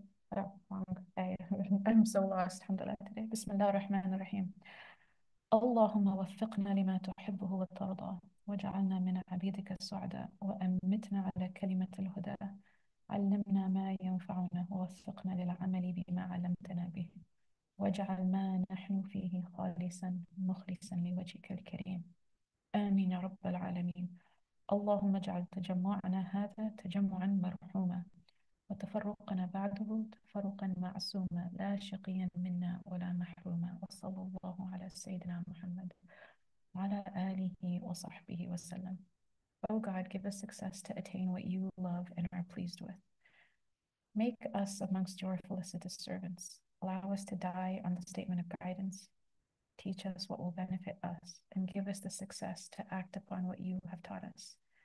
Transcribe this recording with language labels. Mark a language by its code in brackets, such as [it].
[en] I'm so lost, alhamdulillah, today. [ar] Bismillah ar-Rahman ar-Rahim. اللهم وفقنا لما تحبه وترضى واجعلنا من عبيدك السعداء وأمتنا على كلمة الهدى علمنا ما ينفعنا ووفقنا للعمل بما علمتنا به واجعل ما نحن فيه خالصا مخلصا لوجهك الكريم آمين يا رب العالمين. اللهم اجعل تجمعنا هذا تجمعا مرحوما وتفرقنا بعده تفرقا معصوما لا شقيا منا ولا محروما وصلى الله على سيدنا محمد وعلى آله وصحبه وسلم. [en] Oh God, give us success to attain what you love and are pleased with. Make us amongst your felicitous servants. Allow us to die on the statement of guidance. Teach us what will benefit us and give us the success to act upon what you have taught us.